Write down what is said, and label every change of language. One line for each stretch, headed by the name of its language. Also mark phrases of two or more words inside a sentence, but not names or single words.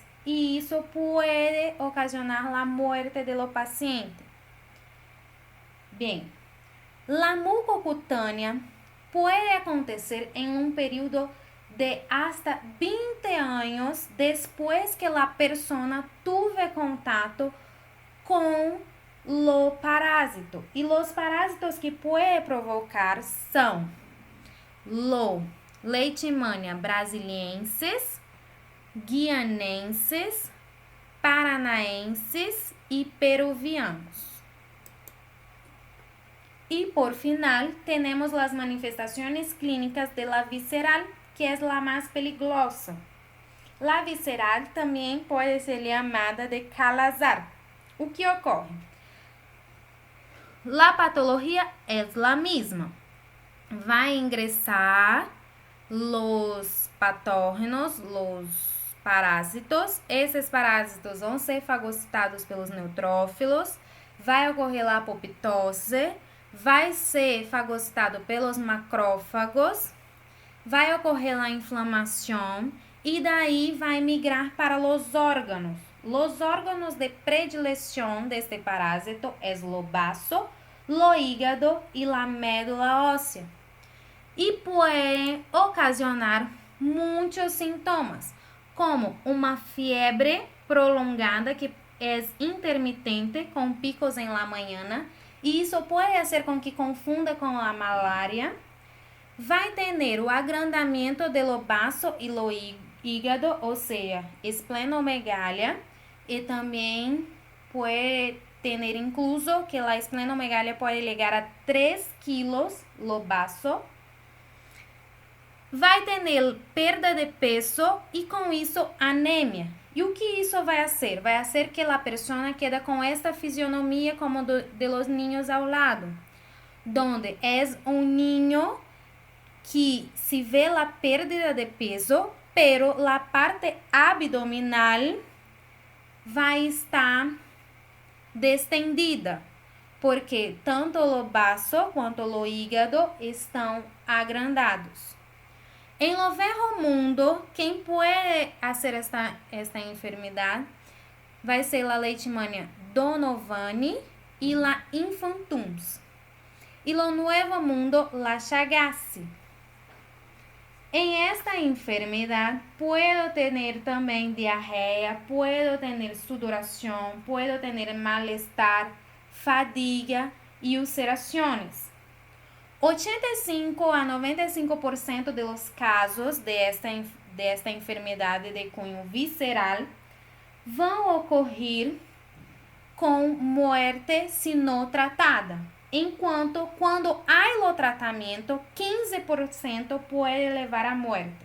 Portuguese: E isso pode ocasionar a morte do paciente. Bem, a mucocutânea pode acontecer em um período de hasta 20 anos depois que a
Spanish: persona tuve
Portuguese: contato com o parásito. E os parásitos que pode provocar são Leishmania brasiliensis, guianenses, paranaenses e peruvianos. E por final, temos as manifestações clínicas
Spanish: de la
Portuguese: visceral, que é a mais peligrosa. La visceral também pode ser chamada de calazar. O que ocorre? La patologia é a mesma. Vai ingressar
Spanish: los patógenos, los parásitos.
Portuguese: Esses parásitos vão ser fagocitados pelos neutrófilos. Vai ocorrer a apoptose. Vai ser fagocitado pelos macrófagos. Vai ocorrer a inflamação. E daí vai migrar para os órgãos.
Spanish: Los órganos de predilección de este parásito es lo vaso, lo hígado y la médula ósea. Y puede ocasionar muchos síntomas, como uma fiebre prolongada que es intermitente con picos en la mañana, y eso puede hacer con que confunda con la malaria.
Portuguese: Vai ter o agrandamento de
Spanish: lo vaso y lo hígado, o sea, esplenomegalia, y también puede tener incluso que la esplenomegalia puede llegar a 3 kilos lo vaso.
Portuguese: Vai ter perda de peso e com isso anemia. E o que isso vai fazer? Vai fazer que a pessoa quede com esta fisionomia como
Spanish: de los niños
Portuguese: ao lado, donde é niño que se vê a pérdida de peso, pero a parte abdominal vai estar distendida, porque tanto o vaso quanto o hígado estão agrandados. Em lo velho mundo, quem pode fazer esta enfermidade vai ser a leishmania donovani e la infantums.
Spanish: E lo nuevo mundo, la Chagas.
Portuguese: Em esta enfermedade, puedo ter também diarreia, puedo ter sudoração, puedo ter malestar, fadiga e ulcerações. 85 a 95%
Spanish: de los casos de esta
Portuguese: enfermedade de cunho visceral vão ocorrer com muerte se não tratada, enquanto quando há o tratamento, 15% pode levar à morte.